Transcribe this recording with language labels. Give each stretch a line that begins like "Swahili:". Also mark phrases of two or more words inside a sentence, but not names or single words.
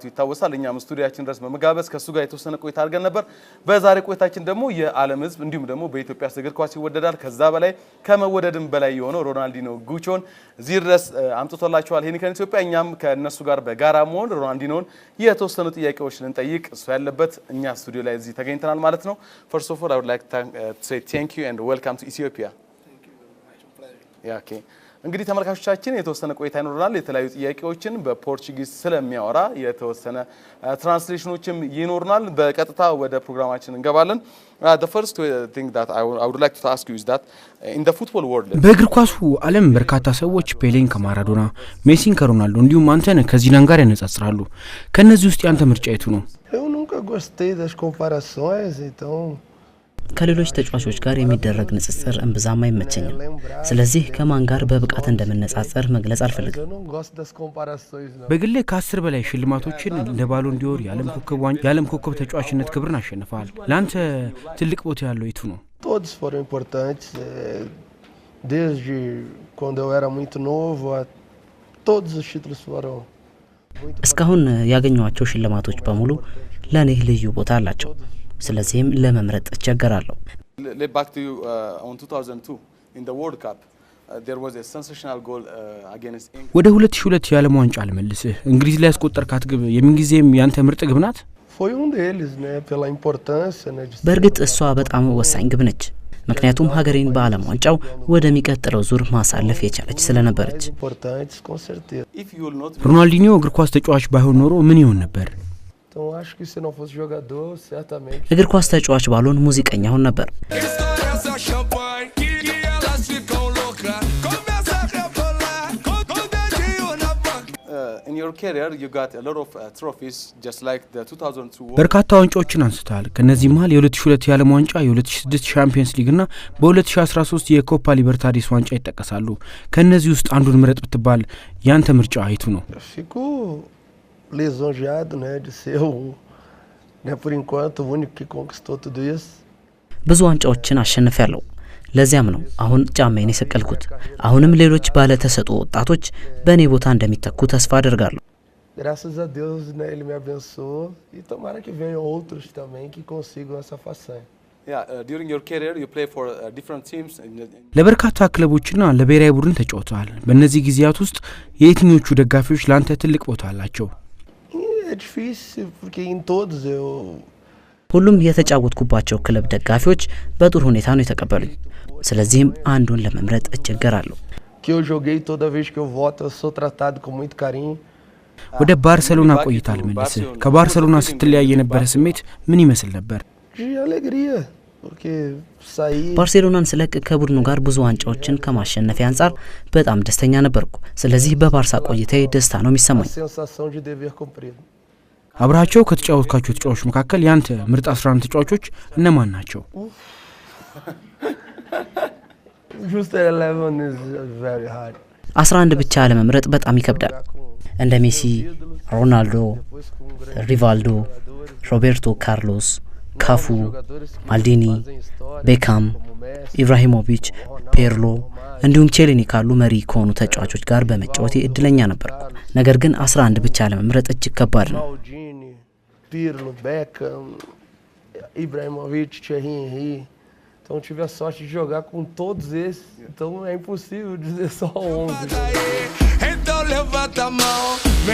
Amharic: ይታወሳል። እኛም ስቱዲዮአችን ድረስ በመጋበዝ ከሱ ጋር የተወሰነ ቆይታ አድርገን ነበር። በዛሬ ቆይታችን ደግሞ የዓለም ሕዝብ እንዲሁም ደግሞ በኢትዮጵያ እግር ኳስ ይወደዳል ከዛ በላይ ከመወደድም በላይ የሆነው ሮናልዲኖ ጉቾን እዚህ ድረስ አምጥቶላችኋል ሄኒከን ኢትዮጵያ። እኛም ከነሱ ጋር በጋራ መሆን ሮናልዲኖን የተወሰኑ ጥያቄዎች ልንጠይቅ እሱ ያለበት እኛ ስቱዲዮ ላይ እዚህ ተገኝተናል ማለት ነው።
English: First of all, I would like to say thank you and welcome to Ethiopia. Thank you very much. Pleasure. Yeah,
Amharic: okay. እንግዲህ ተመልካቾቻችን የተወሰነ ቆይታ ይኖርናል። የተለያዩ ጥያቄዎችን በፖርቹጊዝ ስለሚያወራ የተወሰነ ትራንስሌሽኖችም ይኖርናል። በቀጥታ ወደ ፕሮግራማችን እንገባለን።
English: The first thing that I would like to ask you is that in the football world
Amharic: በእግር ኳሱ ዓለም በርካታ ሰዎች ፔሌን ከማራዶና ሜሲን ከሮናልዶ እንዲሁም አንተን ከዚዳን ጋር ያነጻጽራሉ። ከነዚህ ውስጥ ያንተ ምርጫ የቱ ነው?
Portuguese: Eu nunca gostei das comparações, então
Amharic: ከሌሎች ተጫዋቾች ጋር የሚደረግ ንጽጽር እንብዛም አይመቸኝም። ስለዚህ ከማን ጋር በብቃት እንደምንነጻጸር መግለጽ አልፈልግም።
Portuguese: eu não gosto das comparações não.
Amharic: በግሌ ከ10 በላይ ሽልማቶችን እንደ ባሎን ዲዮር የዓለም ኮከብ ተጫዋችነት ክብርን አሸንፈዋል። ለአንተ ትልቅ ቦታ ያለው የቱ ነው?
Portuguese: Todos foram importantes, desde quando eu era muito novo, todos os títulos foram
Amharic: እስካሁን ያገኘኋቸው ሽልማቶች በሙሉ ለኔ ልዩ ቦታ አላቸው። ስለዚህም ለመምረጥ እቸገራለሁ።
English: Let back to on 2002 in the World Cup there was a sensational goal against England.
Amharic: ወደ 2002 የዓለም ዋንጫ ልመልስህ። እንግሊዝ ላይ ያስቆጠርካት ግብ የምንጊዜም ያንተ ምርጥ ግብ ናት?
Portuguese: Foi deles, né, pela importância, né, de
Amharic: በእርግጥ እሷ በጣም ወሳኝ ግብ ነች። ምክንያቱም ሀገሬን በዓለም ዋንጫው ወደሚቀጥለው ዙር ማሳለፍ የቻለች ስለነበረች።
Portuguese: importantes com certeza.
English: If you will not
Amharic: ሮናልዲኖ እግር ኳስ ተጫዋች ባይሆን ኖሮ ምን ይሆን ነበር?
Portuguese: Então acho que se não fosse jogador, certamente
Amharic: እግር ኳስ ተጫዋች ባልሆን ሙዚቀኛ ሆን ነበር።
English: in your career you got a lot of trophies just like the 2002 World
Amharic: በርካታ ዋንጫዎችን አንስተሃል። ከነዚህ መሃል የ2002 የዓለም ዋንጫ፣ የ2006 ቻምፒየንስ ሊግ እና በ2013 የኮፓ ሊበርታዲስ ዋንጫ ይጠቀሳሉ። ከነዚህ ውስጥ አንዱን ምረጥ ብትባል ያንተ ምርጫ አይቱ ነው?
Portuguese: fico lisonjeado, né, de ser né, por enquanto o único que conquistou tudo isso.
Amharic: ብዙ ዋንጫዎችን አሸንፌያለሁ። ለዚያም ነው አሁን ጫማዬን የሰቀልኩት። አሁንም ሌሎች ባለ ተሰጥኦ ወጣቶች በእኔ ቦታ እንደሚተኩ ተስፋ አደርጋለሁ።
Portuguese: Graças a Deus, né, ele me abençoou e tomara que venham outros também que consigam essa façanha.
English: Yeah, during your career you play for different teams
Amharic: ለበርካታ ክለቦችና ለብሔራዊ ቡድን ተጫውተዋል። በእነዚህ ጊዜያት ውስጥ የየትኞቹ ደጋፊዎች ላንተ ትልቅ ቦታ አላቸው?
Portuguese: É difícil porque em todos eu
Amharic: ሁሉም የተጫወትኩባቸው ክለብ ደጋፊዎች በጥሩ ሁኔታ ነው የተቀበሉኝ። ስለዚህም አንዱን ለመምረጥ እቸገራለሁ።
Portuguese: que eu joguei toda vez que eu volto eu sou tratado com muito carinho.
Amharic: ወደ ባርሴሎና ቆይታ ልመልስህ። ከባርሴሎና ስትለያይ የነበረ ስሜት ምን ይመስል ነበር?
Portuguese: De alegria, porque saí
Amharic: ባርሴሎናን ስለቅ ከቡድኑ ጋር ብዙ ዋንጫዎችን ከማሸነፍ አንፃር በጣም ደስተኛ ነበርኩ። ስለዚህ በባርሳ ቆይታዬ ደስታ ነው የሚሰማኝ።
Portuguese: sensação de dever cumprido.
Amharic: አብራቸው ከተጫወትካቸው ተጫዋቾች መካከል ያንተ ምርጥ 11 ተጫዋቾች እነማን ናቸው?
English: Just 11 is very hard.
Amharic: 11 ብቻ ለመምረጥ በጣም ይከብዳል። እንደ ሜሲ፣ ሮናልዶ፣ ሪቫልዶ፣ ሮቤርቶ ካርሎስ፣ ካፉ፣ ማልዲኒ፣ ቤካም፣ ኢብራሂሞቪች፣ ፔርሎ እንዲሁም ቼሊኒ ካሉ መሪ ከሆኑ ተጫዋቾች ጋር በመጫወቴ እድለኛ ነበርኩ። ነገር ግን 11 ብቻ ለመምረጥ እጅግ ከባድ ነው።
Portuguese: Maldini, Pirlo, Beckham, Ibrahimovic, Thierry Henry. Então tive a sorte de jogar com todos esses. Então é impossível dizer só 11. Então levanta a mão.